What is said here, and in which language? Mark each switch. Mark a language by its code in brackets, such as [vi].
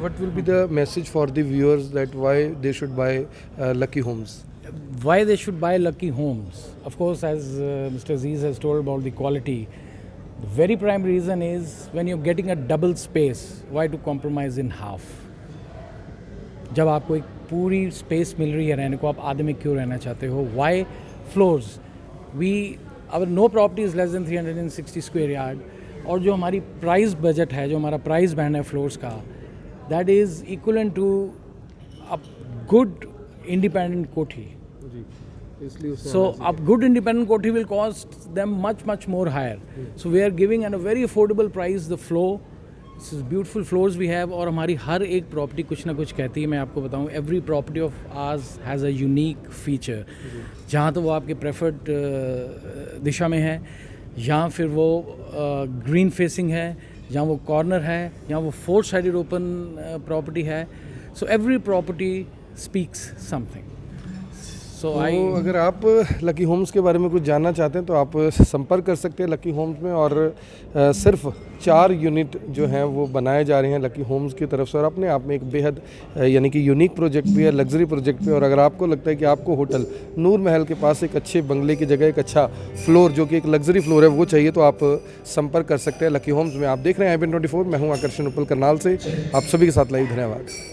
[en] what will be the message for the viewers that why they should buy Lucky Homes? Why they should buy Lucky Homes? Of course, as Mr. Aziz has told about the quality, the very prime reason is when you're getting a double space, why to compromise in half? [hi] जब आपको एक पूरी space मिल रही है रहने को, आप आधे में क्यों रहना चाहते हो? [en] Why floors? Our no property is less than 360 square yard, [hi] और जो हमारी प्राइस बजट है, जो हमारा प्राइस बैंड है फ्लोर्स का, [en] That is equivalent to a good independent kothi. So a good independent kothi will cost them much more higher. So we are giving at a very affordable price the floor. This is beautiful floors we have, [hi] और हमारी हर एक property कुछ ना कुछ कहती है. मैं आपको बताऊं, [en] every property of ours has a unique feature. [hi] जहाँ तो वो आपके प्रेफर्ड दिशा में है, या फिर वो ग्रीन फेसिंग है, जहाँ वो कॉर्नर है, या वो 4-sided ओपन प्रॉपर्टी है. [en] So every property speaks something. [hi] तो अगर आप लकी होम्स के बारे में कुछ जानना चाहते हैं तो आप संपर्क कर सकते हैं लकी होम्स में, और सिर्फ 4 यूनिट जो हैं वो बनाए जा रहे हैं लकी होम्स की तरफ से, और अपने आप में एक बेहद यानी कि यूनिक प्रोजेक्ट भी है, लग्जरी प्रोजेक्ट भी. और अगर आपको लगता है कि आपको होटल नूर महल के पास एक अच्छे बंगले की जगह एक अच्छा फ्लोर जो कि एक लग्जरी फ्लोर है वो चाहिए, तो आप संपर्क कर सकते हैं लकी होम्स में. आप देख रहे हैं IBN 24. मैं हूँ आकर्षण उपल करनाल से. आप सभी के साथ लाइव. धन्यवाद.